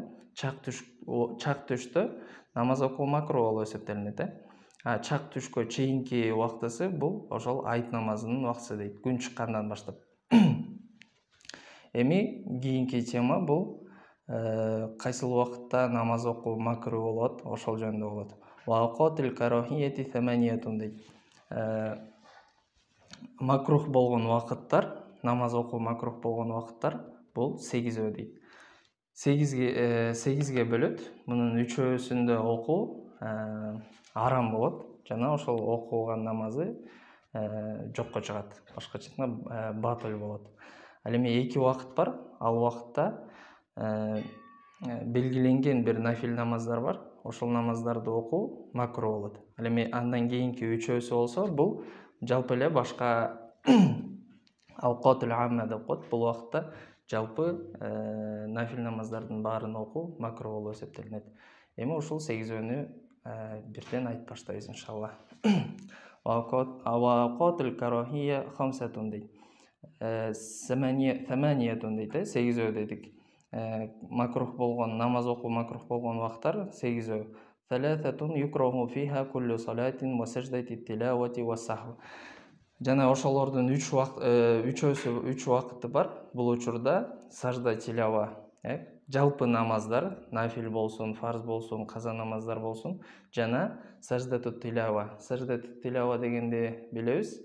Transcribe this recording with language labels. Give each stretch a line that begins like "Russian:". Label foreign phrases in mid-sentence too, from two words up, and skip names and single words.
Kyrgyz: Чак түштө намаз окуу макруh болуп эсептелинет. Чак түшкө чейинки убактысы бул ошол айт намазынын убактысы дейт, күн чыккандан баштап. Эми кийинки тема бул кайсыл убакытта намаз окуу макруh болот, ошол жөнүндө болот.
Arabic: وأوقات الكراهية ثمانية дейт.
Kyrgyz: Макруh болгон убакыттар, намаз окуу макруh болгон убакыттар бул 8 дейт. 8ге бөлөт. Мунун 3-өсүндө окуу арам болот, жана ошол окуган намазы жокко чыгат. Башкача айтканда батыл болот. Ал эми 2 убакыт бар. Ал убакытта белгиленген бир нафил намаздар бар. Ошол намаздарды окуу макруh болот. Ал эми андан кийинки 3-өсү болсо, бул жалпы эле башка
Arabic: أوقات العامة
Kyrgyz: деп коет. Бул убакытта жалпы нафил намаздардын баарын окуу макруh болуп эсептелинет. Эми ушул 8-өнү бирден айтып баштайбыз иншалла.
Arabic: أوقات الكراهية 5 дейт.
Kyrgyz: 8 дейт, 8 дедик. Макруh болгон, намаз окуу макруh болгон убактар 8.
Arabic: 3 يكره فيها كل صلاة وسجدة تلاوة وسهو.
Kyrgyz: Жана ошолордун 3 убакыты бар. Бул учурда сажда тилава, жалпы намаздар, нафил болсун, фарз болсун, каза намаздар болсун, жана саждату тилава. Саждату тилава дегенди билебиз.